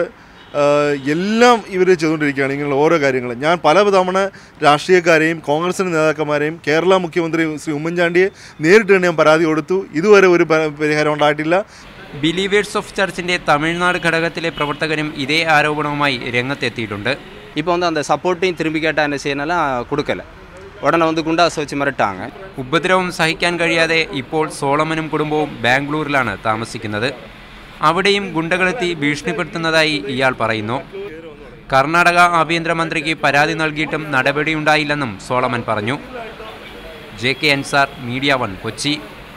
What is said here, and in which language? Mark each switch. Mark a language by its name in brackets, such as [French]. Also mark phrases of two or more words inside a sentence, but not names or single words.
[Malayalam] എല്ലാം ഇവർ ചെയ്തുകൊണ്ടിരിക്കുകയാണ് ഇങ്ങനെയുള്ള ഓരോ കാര്യങ്ങൾ. ഞാൻ പല തവണ രാഷ്ട്രീയക്കാരെയും കോൺഗ്രസിൻ്റെ നേതാക്കന്മാരെയും കേരള മുഖ്യമന്ത്രി ശ്രീ ഉമ്മൻചാണ്ടിയെ നേരിട്ട് ഞാൻ പരാതി കൊടുത്തു. ഇതുവരെ ഒരു പരിഹാരം ഉണ്ടായിട്ടില്ല. ബിലീവേഴ്സ് ഓഫ് ചർച്ചിൻ്റെ തമിഴ്നാട് ഘടകത്തിലെ പ്രവർത്തകരും ഇതേ ആരോപണവുമായി രംഗത്തെത്തിയിട്ടുണ്ട്. [Tamil] இப்போ அந்த சப்போர்ட்டையும் திரும்பி கேட்டால் என்ன செய்யனாலும் கொடுக்கல, உடனே குண்டாஸ் வச்சு மிரட்டாங்க. [Malayalam] ഉപദ്രവം സഹിക്കാൻ കഴിയാതെ ഇപ്പോൾ സോളമനും കുടുംബവും ബാംഗ്ലൂരിലാണ് താമസിക്കുന്നത്. അവിടെയും ഗുണ്ടകളെത്തി ഭീഷണിപ്പെടുത്തുന്നതായി ഇയാൾ പറയുന്നു. കർണാടക ആഭ്യന്തരമന്ത്രിക്ക് പരാതി നൽകിയിട്ടും നടപടിയുണ്ടായില്ലെന്നും സോളമൻ പറഞ്ഞു. JK അൻസാർ, മീഡിയ 1, കൊച്ചി.